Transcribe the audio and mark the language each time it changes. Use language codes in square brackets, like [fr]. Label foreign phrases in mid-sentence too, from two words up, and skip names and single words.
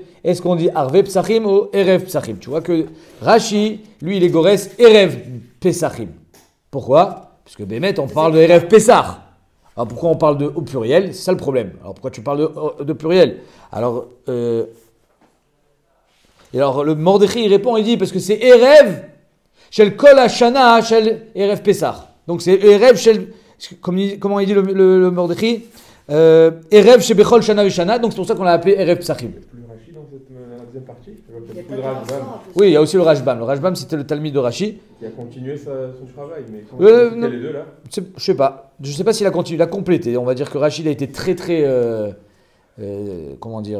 [fr] Est-ce qu'on dit Arve Psachim ou Erev Psachim? Tu vois que Rashi, lui, il est Gores Erev Pesachim. Pourquoi? Parce que Bémet, on parle de Erev Pesach. Alors pourquoi on parle au pluriel? C'est ça le problème. Alors pourquoi tu parles de pluriel? Alors, le Mordechai il répond, il dit parce que c'est [he] ערב של כל השנה של ערב פסח. [fr] Donc c'est [he] ערב של, [fr] comment il dit le Mordechai? [he] ערב של בכל שנה ושנה. [fr] Donc c'est pour ça qu'on l'a appelé Erev Pesachim. Il y a plus Rashi dans cette deuxième partie. Il y a beaucoup de Rashbam. Oui, il y a aussi le Rashbam. Le Rashbam c'était le Talmid de Rashi. Qui a continué son travail, mais quand les deux là. Je sais pas. Je sais pas s'il a continué, il a complété. On va dire que Rashi il a été très comment dire.